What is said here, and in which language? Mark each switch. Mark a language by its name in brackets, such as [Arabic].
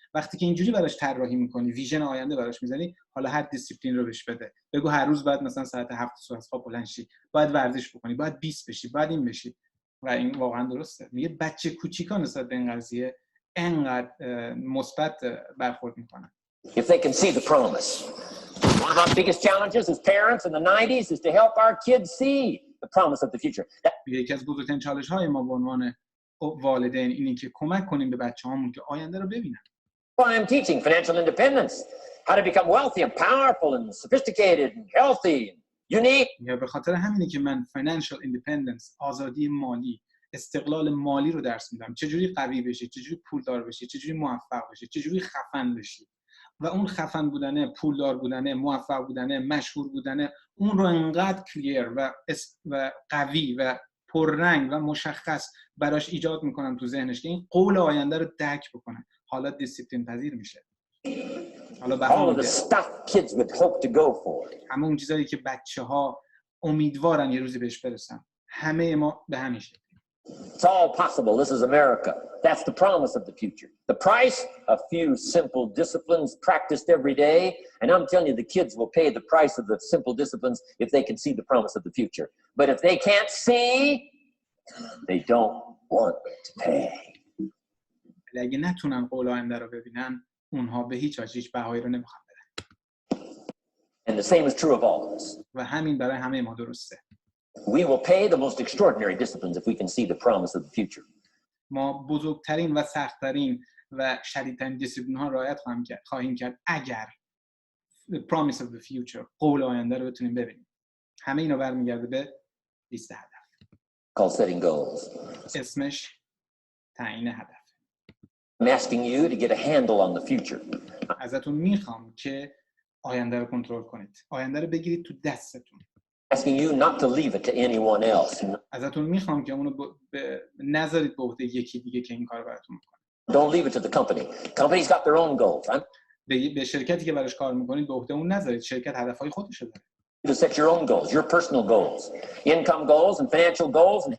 [Persian] وقتی که اینجوری براش طراحی میکنی، ویژن آینده براش میزنی، حالا هر دیسیپلین رو بهش بده. بگو هر روز باید مثلا ساعت 7 صبح از خواب بلند شی، باید ورزش بکنی، باید 20 بشی، باید این بشی. و این واقعا درسته. میگه بچه کوچیکا نسبت به این قضیه انقدر مثبت برخورد میکنن. [English] If they can see the promise. One of our biggest challenges as parents in the 90s is to help our kids see the promise of the future. [Persian] یکی از بزرگترین چالش‌های ما به عنوان والدین اینه که کمک کنیم به بچه‌هامون که آینده رو ببینن. [English] Well, I'm teaching financial independence, how to become wealthy and powerful and sophisticated and healthy and unique. [Persian] یا به خاطر همینه که من [English] financial independence، [Persian] آزادی مالی، استقلال مالی رو درس میدم. چجوری قوی بشی، چجوری پولدار بشی، چجوری موفق بشی، چجوری خفن بشی. و اون خفن بودنه، پولدار بودنه، موفق بودنه، مشهور بودنه، اون رو انقدر کلیر و قوی و پررنگ و مشخص براش ایجاد میکنم تو ذهنش که این قول آینده رو درک بکنه. حالا دیسیپلین پذیر میشه. حالا [English] All of the stuff kids would hope to go for. [Persian] همه اون چیزایی که بچه‌ها امیدوارن یه روزی بهش برسن. همه ما به همین شکل. [English] It's all possible. This is America. That's the promise of the future. The price, a few simple disciplines practiced every day. And I'm telling you, the kids will pay the price of the simple disciplines if they can see the promise of the future. But if they can't see, they don't want to pay. [Persian] اگه نتونن قول آینده رو ببینن، اونها به هیچ بهایی رو نمیخوان بدن. [English] And the same is true of all of us. [Persian] و همین برای همه ما درسته. [English] We will pay the most extraordinary disciplines if we can see the promise of the future. [Persian] ما بزرگترین و سخت‌ترین و شدیدترین دیسیپلین ها رعایت خواهیم کرد اگر [English] the promise of the future، [Persian] قول آینده رو بتونیم ببینیم. همه اینا برمیگرده به لیست هدف. [English] Called setting goals. [Persian] اسمش تعیین هدف. [English] I'm asking you to get a handle on the future. [Persian] ازتون میخوام که آینده رو کنترل کنید. آینده رو بگیرید تو دستتون. [English] Asking you not to leave it to anyone else. [Persian] ازتون میخوام که اونو نذارید به عهده یکی دیگه که این کارو براتون میکنه. [English] Don't leave it to the company. Company's got their own goals. [Persian] به شرکتی که براش کار میکنید به عهده اون نذارید. شرکت هدفهای خودشه داره. [English] To set your own goals, your personal goals, income goals and financial goals.